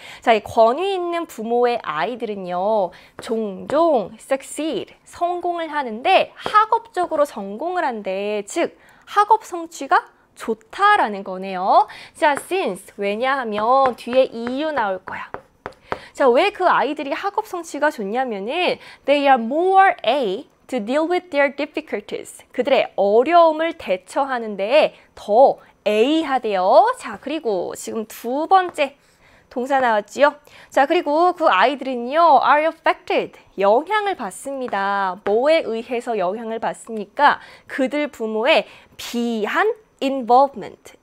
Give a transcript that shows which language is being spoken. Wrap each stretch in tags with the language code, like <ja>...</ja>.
<ko>자, 이 권위 있는 부모의 아이들은요. 종종 succeed, 성공을 하는데 학업적으로 성공을 한대. 즉, 학업 성취가 좋다라는 거네요. 자, since, 왜냐하면 뒤에 이유 나올 거야. 자, 왜 그 아이들이 학업 성취가 좋냐면은</ko> <en>they are more A to deal with their difficulties.</en> <ko>그들의 어려움을 대처하는 데에 더 A하대요. 자, 그리고 지금 두 번째 동사 나왔지요? 자, 그리고 그 아이들은요,</ko> <en>are affected.</en> <ko>영향을 받습니다. 뭐에 의해서 영향을 받습니까? 그들 부모의 비한 involvement.</ko>